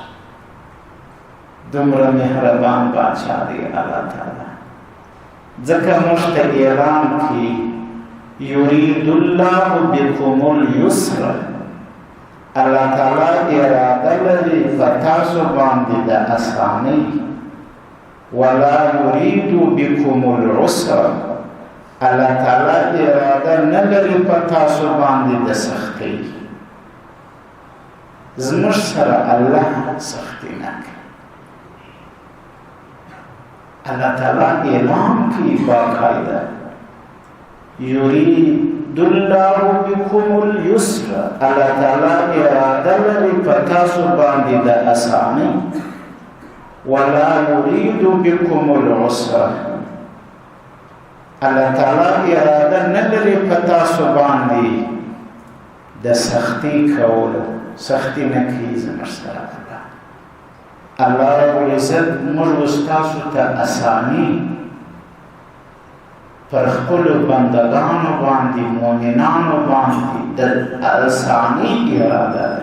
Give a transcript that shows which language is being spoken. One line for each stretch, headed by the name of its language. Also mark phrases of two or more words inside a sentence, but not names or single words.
Pashto: دومره مهربان باچا دی الله تعالی. ځکه موږ ته اعلان کړي
Arabic: یرید الله بکم اليسر.
Pashto: الله تعالی اراده لري په تاسو باندې د اسانۍ،
Arabic: ولا یرید بکم العسر.
Pashto: الله تعالی اراده نه لري په تاسو باندې د سختۍ. زموږ سره الله سختي نه کوي. الله تعالی اعلان کی باقاعده
Arabic: یرید الله بكم اليسر،
Pashto: الله تعالی اراده لري په تاسو باندې د اسانۍ،
Arabic: ولا يريد بكم العسر،
Pashto: الله تعالی اراده نه لري په تاسو باندې د سختی کولو، سختی نه کوي زموږ سره
Arabic: الله رب العزت
Pashto: موږ ستاسو ته اساني پر خپلو بندګانو باندې مؤمنانو باندې د اساني اراده ده.